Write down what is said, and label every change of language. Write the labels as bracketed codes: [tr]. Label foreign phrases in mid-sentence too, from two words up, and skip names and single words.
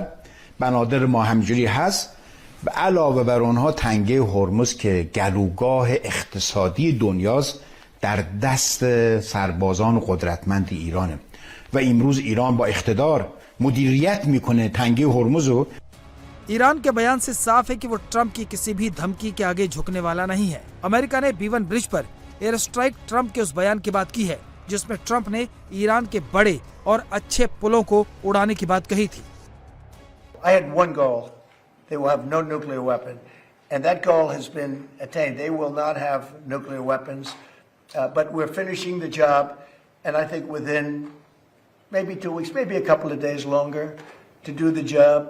[fa] بنادر ما همجوری هست. و علاوه بر اونها تنگه هرمز که گلوگاه اقتصادی دنیاست در دست سربازان قدرتمند ایرانه و امروز ایران با اقتدار مدیریت میکنه تنگه هرمز رو. [hi] ईरान के बयान से साफ है कि वो ट्रंप की किसी भी धमकी के आगे झुकने वाला नहीं है। अमेरिका ने B1 ब्रिज पर [en] air strike [hi] ट्रंप के उस बयान की बात की है, जिसमें ट्रंप ने ईरान के बड़े और अच्छे पुलों को उड़ाने की बात कही थी। [en] I had one goal. They will have no nuclear weapon. And that goal has been attained. They will not have nuclear weapons. But we're finishing the job. And I think within maybe 2 weeks, maybe a couple of days longer to do the job.